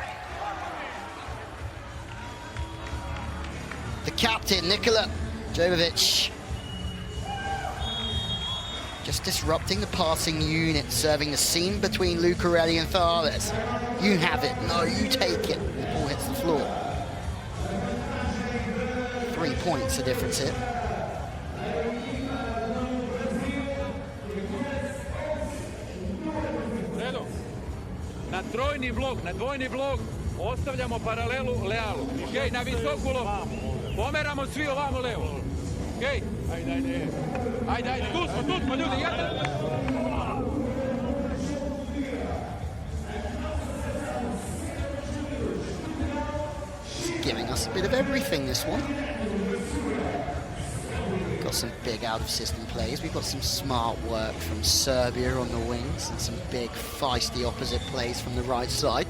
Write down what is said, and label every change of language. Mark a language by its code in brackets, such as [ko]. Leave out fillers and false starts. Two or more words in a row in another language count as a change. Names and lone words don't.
[en] The captain, Nikola Jovovic, just disrupting the passing unit, serving the seam between Lucarelli and Thales. You have it. No, you take it. The ball hits the floor. 3 points the difference here. [sr] Na dvojni blok, ostavljamo paralelu Lealu. Okej, na visoku loptu. Pomeramo svi ovamo levo. Okej? Ajde, tu smo ljudi, jedan. [en] Giving us a bit of everything, this one. Got some big out-of-system plays. We've got some smart work from Serbia on the wings and some big, feisty opposite plays from the right side.